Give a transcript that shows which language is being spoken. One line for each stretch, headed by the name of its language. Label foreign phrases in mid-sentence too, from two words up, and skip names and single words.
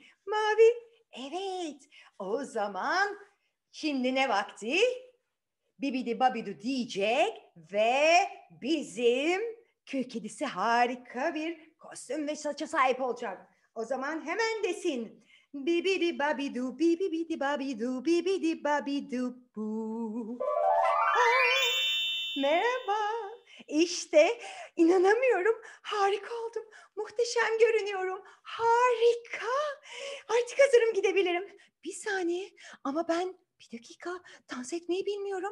Turkish: Mavi. Evet. O zaman şimdi ne vakti? Bibidi babidu diyecek ve bizim kül kedisi harika bir kostüm ve saça sahip olacak. O zaman hemen desin. Bibidi babidu bibidi babidu bibidi babidu bu. Merhaba. İşte inanamıyorum. Harika oldum. Muhteşem görünüyorum. Harika. Artık hazırım, gidebilirim. Bir saniye ama ben bir dakika dans etmeyi bilmiyorum.